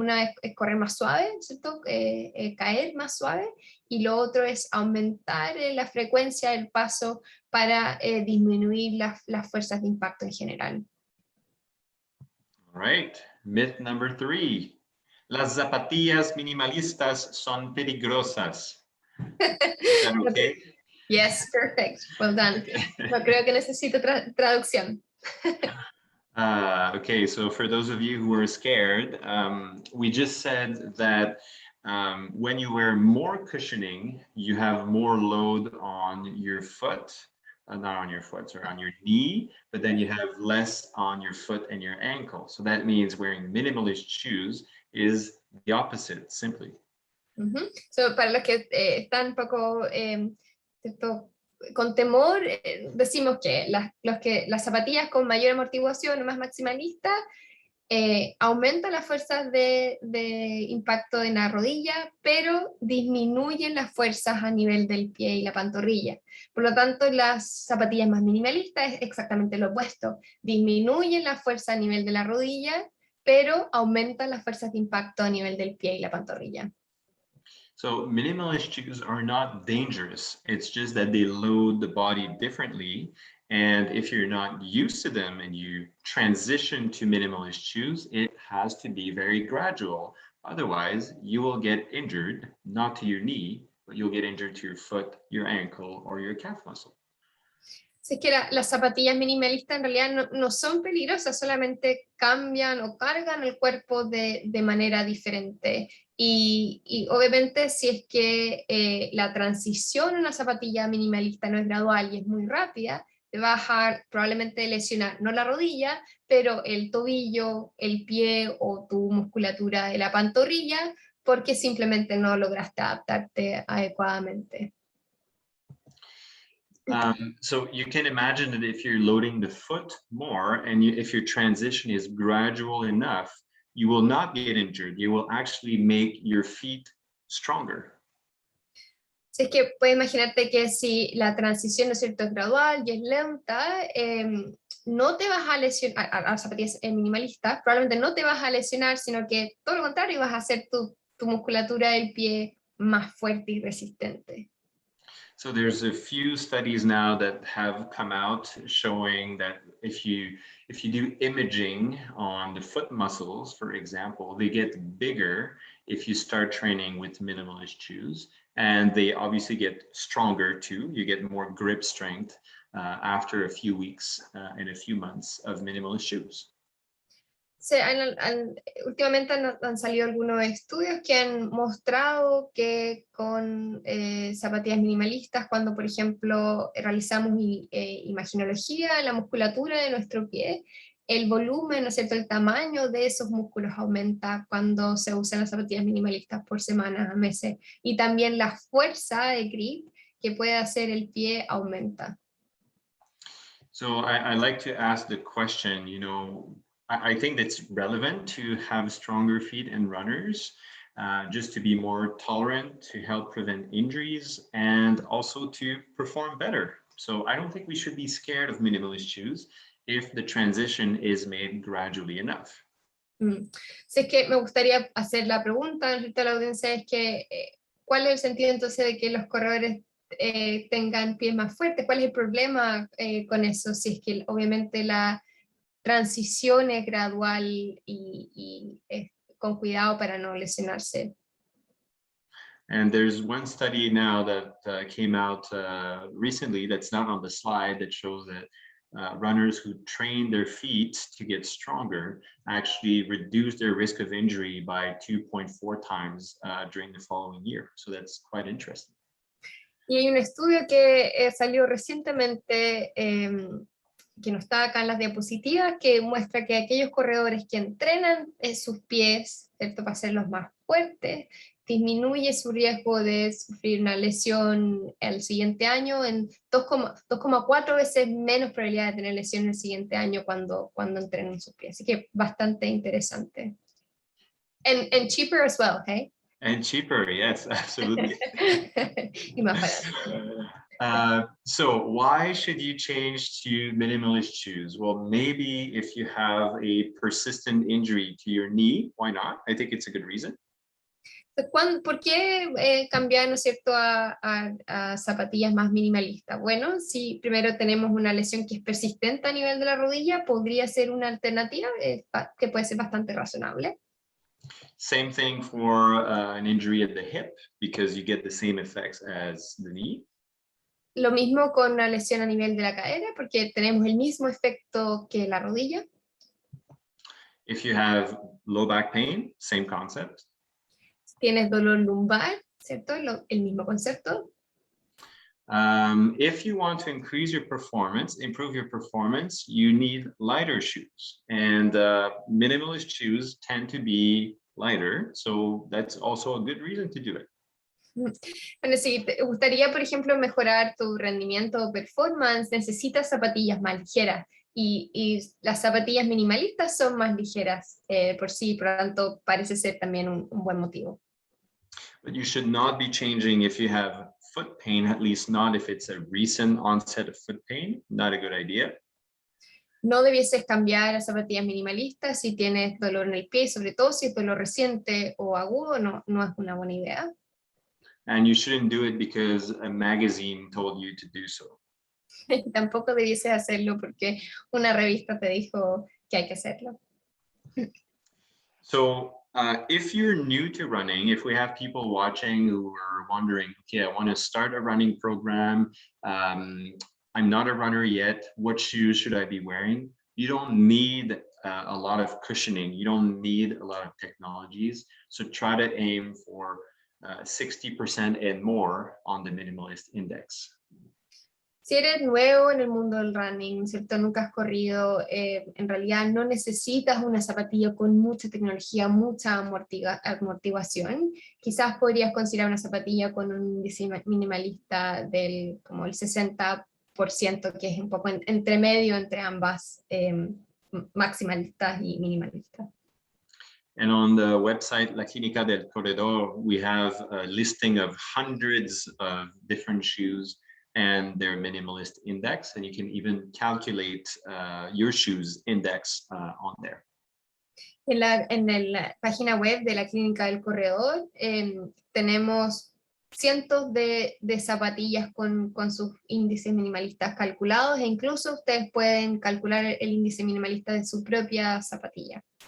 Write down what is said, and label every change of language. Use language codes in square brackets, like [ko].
[es] Una es correr más suave, ¿cierto? Caer más suave, y lo otro es aumentar la frecuencia del paso para disminuir las fuerzas de impacto en general. [en] All right, myth number 3. [es] Las zapatillas minimalistas son peligrosas. [en] Is that okay? Yes, perfect. Well done. [es] No creo que necesito traducción. [en] Okay, so for those of you who are scared, we just said that when you wear more cushioning, you have more load on your foot, not on your foot, sorry, on your knee, but then you have less on your foot and your ankle. So that means wearing minimalist shoes is the opposite, simply. [es] So, para los que están un poco con temor, decimos que las zapatillas con mayor amortiguación o más maximalistas aumentan las fuerzas de impacto en la rodilla, pero disminuyen las fuerzas a nivel del pie y la pantorrilla. Por lo tanto, las zapatillas más minimalistas es exactamente lo opuesto. Disminuyen la fuerza a nivel de la rodilla, pero aumentan las fuerzas de impacto a nivel del pie y la pantorrilla. [en] So minimalist shoes are not dangerous. It's just that they load the body differently. And if you're not used to them and you transition to minimalist shoes, it has to be very gradual. Otherwise, you will get injured, not to your knee, but you'll get injured to your foot, your ankle, or your calf muscle. [es] Si es que las zapatillas minimalistas en realidad no son peligrosas, solamente cambian o cargan el cuerpo de manera diferente. Y obviamente si es que la transición a una zapatilla minimalista no es gradual y es muy rápida, te va a dejar probablemente lesionar no la rodilla, pero el tobillo, el pie o tu musculatura de la pantorrilla, porque simplemente no lograste adaptarte adecuadamente. [en] So you can imagine that if you're loading the foot more and if your transition is gradual enough, you will not get injured. You will actually make your feet stronger. [es] Si es que puedes imaginarte que si la transición, ¿no es cierto?, es gradual y es lenta, no te vas a lesionar, a las zapatillas minimalistas, probablemente no te vas a lesionar, sino que todo lo contrario, vas a hacer tu musculatura del pie más fuerte y resistente. [en] So there's a few studies now that have come out showing that if you do imaging on the foot muscles, for example, they get bigger if you start training with minimalist shoes, and they obviously get stronger too. You get more grip strength after a few weeks and a few months of minimalist shoes. [es] Últimamente han salido algunos estudios que han mostrado que con zapatillas minimalistas, cuando por ejemplo realizamos imaginología en la musculatura de nuestro pie, el volumen, ¿no es cierto?, el tamaño de esos músculos aumenta cuando se usan las zapatillas minimalistas por semanas a meses, y también la fuerza de grip que puede hacer el pie aumenta. [en] So I like to ask the question, I think that's relevant to have stronger feet and runners, just to be more tolerant, to help prevent injuries, and also to perform better. So I don't think we should be scared of minimalist shoes if the transition is made gradually enough. [es] Si es que me gustaría hacer la pregunta a la audiencia, es que ¿cuál es el sentido entonces de que los corredores tengan pies más fuertes? ¿Cuál es el problema con eso? Si es que obviamente la transición es gradual y con cuidado para no lesionarse. [en] And there's one study now that came out recently that's not on the slide that shows that runners who train their feet to get stronger actually reduce their risk of injury by 2.4 times during the following year. So that's quite interesting. [es] Y hay un estudio que salió recientemente, que no está acá en las diapositivas, que muestra que aquellos corredores que entrenan sus pies, ¿cierto?, para hacerlos más fuertes, disminuye su riesgo de sufrir una lesión el siguiente año en 2,4 veces menos probabilidad de tener lesión el siguiente año cuando entrenan sus pies. Así que bastante interesante. [en] And cheaper as well, hey? And cheaper, yes, absolutely. [es] Y más barato. [en] So why should you change to minimalist shoes? Well, maybe if you have a persistent injury to your knee, why not? I think it's a good reason. [es] ¿Por qué cambiar, ¿no es cierto?, a zapatillas más minimalistas? Bueno, si primero tenemos una lesión que es persistente a nivel de la rodilla, podría ser una alternativa que puede ser bastante razonable. [en] Same thing for an injury at the hip, because you get the same effects as the knee. [es] Lo mismo con una lesión a nivel de la cadera, porque tenemos el mismo efecto que la rodilla. [en] If you have low back pain, same concept. [es] Tienes dolor lumbar, ¿cierto? El mismo concepto. [en] If you want to increase your performance, improve your performance, you need lighter shoes. And minimalist shoes tend to be lighter, so that's also a good reason to do it. [es] Bueno, si te gustaría, por ejemplo, mejorar tu rendimiento o performance, necesitas zapatillas más ligeras. Y las zapatillas minimalistas son más ligeras por sí, por lo tanto, parece ser también un buen motivo. [en] But you should not be changing if you have foot pain, at least not if it's a recent onset of foot pain. Not a good idea. [es] No debieses cambiar a zapatillas minimalistas si tienes dolor en el pie, sobre todo si es dolor reciente o agudo, no es una buena idea. [en] And you shouldn't do it because a magazine told you to do so. [es] Tampoco debieses hacerlo porque una revista te dijo que hay que hacerlo. [en] So if you're new to running, if we have people watching who are wondering, okay, I want to start a running program, I'm not a runner yet, what shoes should I be wearing? You don't need a lot of cushioning. You don't need a lot of technologies. So try to aim for 60% and more on the minimalist index. [es] Si eres nuevo en el mundo del running, ¿cierto? Nunca has corrido, en realidad no necesitas una zapatilla con mucha tecnología, mucha amortiguación. Quizás podrías considerar una zapatilla con un diseño minimalista del como el 60%, que es un poco entre medio entre ambas, maximalistas y minimalistas. [en] And on the website La Clínica del Corredor, we have a listing of hundreds of different shoes and their minimalist index, and you can even calculate your shoes index on there. [es] En la página web de la Clínica del Corredor tenemos cientos de zapatillas con sus índices minimalistas calculados, e incluso ustedes pueden calcular el índice minimalista de su propia zapatilla.